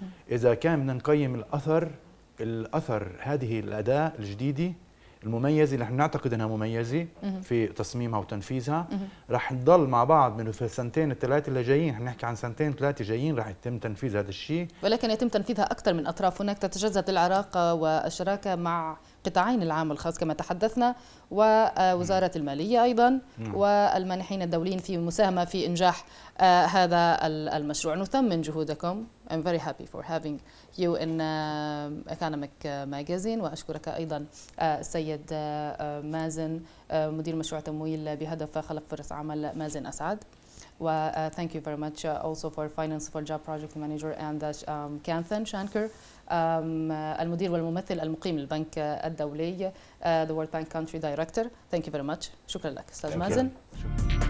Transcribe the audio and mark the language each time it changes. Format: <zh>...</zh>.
<ar>إذا كان بدنا نقيم الأثر هذه الأداة الجديدة المميزة اللي نحن نعتقد أنها مميزة في تصميمها وتنفيذها، رح نضل مع بعض من في السنتين الثلاثة اللي جايين، رح نحكي عن سنتين ثلاثة جايين رح يتم تنفيذ هذا الشيء، ولكن يتم تنفيذها أكثر من أطراف. هناك تتجسد العلاقة والشراكة مع قطاعين العام والخاص كما تحدثنا، ووزارة المالية أيضا، والمانحين الدوليين في مساهمة في إنجاح هذا المشروع. نثمن جهودكم.</ar> <en>I'm very happy for having you in Economic Magazine.</en> <ar>وأشكرك أيضا السيد مازن، مدير مشروع تمويل بهدف خلق فرص عمل مازن اسعد.</ar> <en>thank you very much also for Finance for Job Project Manager and</en> <ar>كانثان شانكار، المدير والممثل المقيم للبنك الدولي،</ar> <en>the World Bank Country Director. Thank you very much.</en> <ar>شكرا لك أستاذ مازن.</ar>